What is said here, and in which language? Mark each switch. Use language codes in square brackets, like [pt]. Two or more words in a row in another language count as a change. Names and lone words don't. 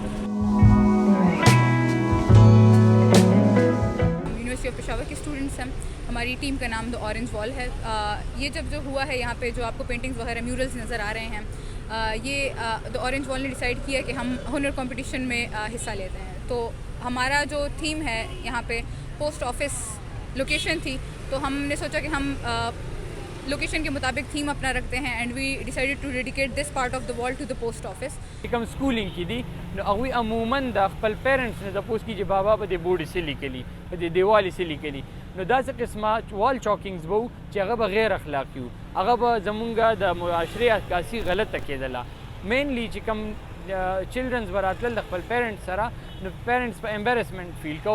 [ur] یونیورسٹی آف پشاور کے اسٹوڈنٹس ہیں ہماری ٹیم کا نام دا اورنج وال ہے یہ جب جو ہوا ہے یہاں پہ جو آپ کو پینٹنگز وغیرہ میورلز نظر آ رہے ہیں یہ دا اورنج وال نے ڈیسائیڈ کیا کہ ہم ہنر کمپٹیشن میں حصہ لیتے ہیں تو ہمارا جو تھیم ہے یہاں پہ [en] post office location [ur] تھی تو ہم نے سوچا کہ ہم لوکیشن کے مطابق تھیم اپنا رکھتے ہیں [en] and we decided to dedicate this part of the wall to the post office [ps] کوم سکولینګ کې دي نو هغوی عموما د خپل پیرنټس نه تپوس کېږي چې بابا په دې بورډ څه لیکلي په دې دیوال څه لیکلي نو داسې قسمه [en] wall chalkings [ps] به وو چې هغه به غیر اخلاقي وو هغه به زمونږ د معاشرې عکاسي غلطه کېدله مینلی چې کوم چلډرنز براتل د خپل پیرنټس سره نو پیرنټس په [en] embarrassment feel [ps] کو